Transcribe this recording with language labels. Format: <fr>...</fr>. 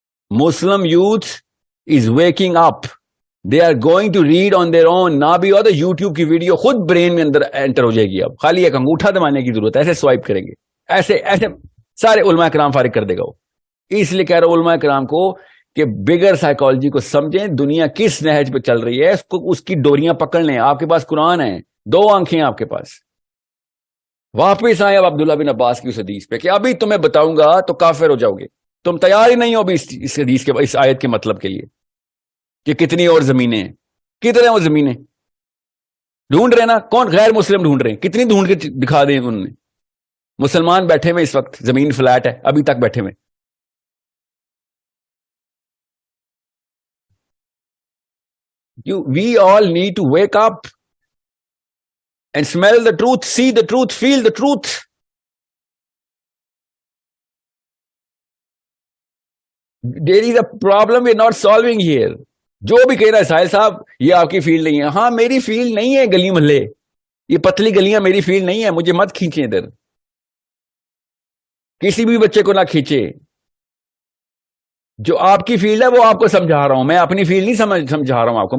<ur>Muslim youth</ur> <en>is waking up. They are going to read on their own.</en> <ur>نہ بھی ہو تو YouTube کی video خود برین میں اندر انٹر ہو جائے گی. اب خالی ایک انگوٹھا دبانے کی ضرورت ہے, ایسے سوائپ کریں گے, ایسے سارے علماء کرام فارغ کر دے گا وہ. اس لیے کہہ رہا ہوں علماء کرام کو کہ بگر سائیکالوجی کو سمجھیں, دنیا کس نہج پہ چل رہی ہے, اس کی ڈوریاں پکڑ لیں. آپ کے پاس قرآن ہے, 2 آنکھیں آپ کے پاس. واپس آئے اب عبداللہ بن عباس کی اس حدیث پہ کہ ابھی تمہیں بتاؤں گا تو کافر ہو جاؤ گے. تم تیار ہی نہیں ہو ابھی اس حدیث کے, اس آیت کے مطلب کے لیے کہ کتنی اور زمینیں ہیں. کتنے وہ زمینیں ڈھونڈ رہے نا, کون غیر مسلم ڈھونڈ رہے ہیں, کتنی ڈھونڈ کے دکھا دیں انہوں نے. مسلمان بیٹھے ہوئے اس وقت, زمین فلیٹ ہے ابھی تک بیٹھے ہوئے.</ur> <en>We all need to wake up and smell the truth, see the truth, feel the truth. There is a problem we're not solving here.</en> <ur>جو بھی کہہ رہا ہے ساحل صاحب یہ آپ کی فیلڈ نہیں ہے, ہاں میری فیلڈ نہیں ہے گلی محلے, یہ پتلی گلیاں میری فیلڈ نہیں ہے. مجھے مت کھینچیں ادھر, کسی بھی بچے کو نہ کھینچے. جو آپ کی فیلڈ ہے وہ آپ کو سمجھا رہا ہوں, میں اپنی فیلڈ نہیں سمجھا رہا ہوں آپ کو.</ur>